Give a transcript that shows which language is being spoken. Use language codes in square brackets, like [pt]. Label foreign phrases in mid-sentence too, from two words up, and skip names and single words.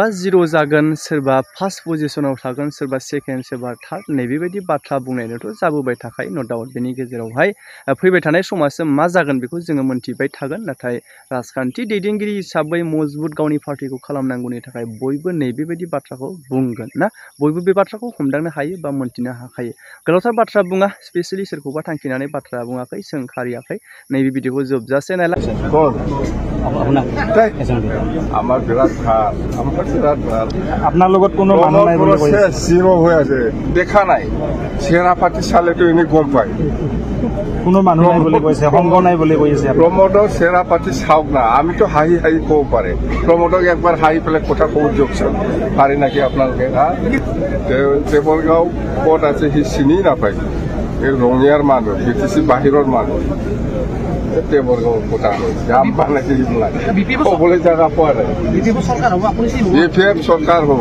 [brx] जिर' जागोन सोरबा फार्स्ट पजिशनाव थागोन सोरबा सेकेन्ड सोरबा थार्ड नैबेबायदि बाथ्रा बुंनायनोथ' जाबोबाय थाखायो [en] no doubt [brx] बेनि गेजेरावहाय फैबाय थानाय समासो मा जागोन बेखौ जोङो मोन्थिबाय थागोन नाथाय राजखान्थि दैदेनगिरि हिसाबै मजबुत गावनि पार्टिखौ खालामनांगौनि थाखाय बयबो नैबेबायदि बाथ्राखौ बुंगोन ना बयबो बे बाथ्राखौ हमदांनो हायो बा मोन्थिनो हाखायो गोलावथार बाथ्रा बुङा स्पेसियेलि सोरखौबा थांखिनानै बाथ्रा बुङाखै सोंखारियाखै नैबे भिडिअखौ जोबजासे नायला [as] আমাৰ বিৰাট ভাল আমাৰ বিৰাট ভাল আপোনাৰ লগত কোনো মানুহ নাই বুলি কৈছে জিৰ' হৈ আছে দেখা নাই চেহেৰা পাতি চালেতো এনেই গম পায় কোনো মানুহ নাই বুলি কৈছে সংগ নাই বুলি কৈছে প্ৰমোদৰ চেহেৰা পাতি চাওক না আমিতো হাঁহি হাঁহি ক'ব পাৰে প্ৰমোদক একবাৰ হাঁহি পেলাই কথা ক'ব দিয়কচোন পাৰি নেকি আপোনালোকে দেৱৰগাঁও ক'ত আছে সি চিনি নাপায় এই ৰঙিয়াৰ মানুহ বিটিচি বাহিৰৰ মানুহ দেৱৰগাঁৱৰ কথা যাম মানে ক'বলৈ জেগা পোৱা নাই বিপিএফ চৰকাৰ হ'ব